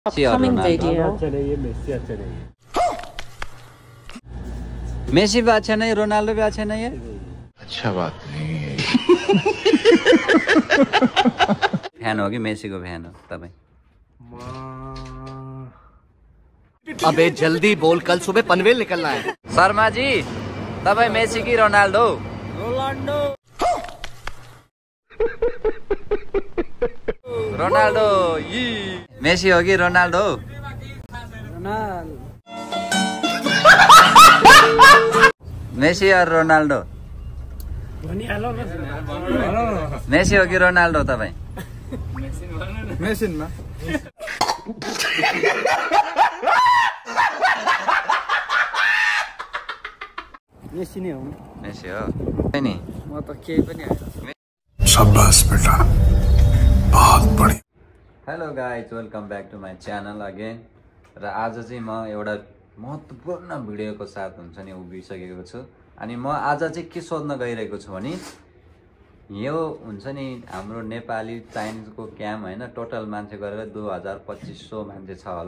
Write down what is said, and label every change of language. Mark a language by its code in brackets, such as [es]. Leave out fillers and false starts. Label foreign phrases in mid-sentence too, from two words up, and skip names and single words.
[en] Upcoming video. [hi] मेसी भी अच्छा नहीं, रोनाल्डो भी अच्छा नहीं है। अच्छा बात नहीं है। [ne] फैन हो कि मेसी को फैन हो तपाईँ? [hi] अबे जल्दी बोल, कल सुबह पनवेल निकलना है। [ne] शर्मा जी तपाईँ मेसी कि रोनाल्डो? रोनाल्डो यी मेसी हो कि रोनाल्डो? [hi] मेसी और रोनाल्डो? [ne] मेसी हो कि रोनाल्डो तपाईँ? मेसिनमा मेसी नै हो। मेसी हो नि? म त केही पनि हैन। [hi] शाबाश बेटा, बहुत बड़ी। [en] hello guys, welcome back to my channel again. [ne] र आज चाहिँ म एउटा महत्त्वपूर्ण भिडियोको साथ हुन्छ नि उभिसकेको छु। अनि म आज चाहिँ के सोध्न गइरहेको छु भने यो हुन्छ नि हाम्रो नेपाली चाइनिजको क्याम्प होइन, टोटल मान्छे गरेर 2500 मान्छे छ होला।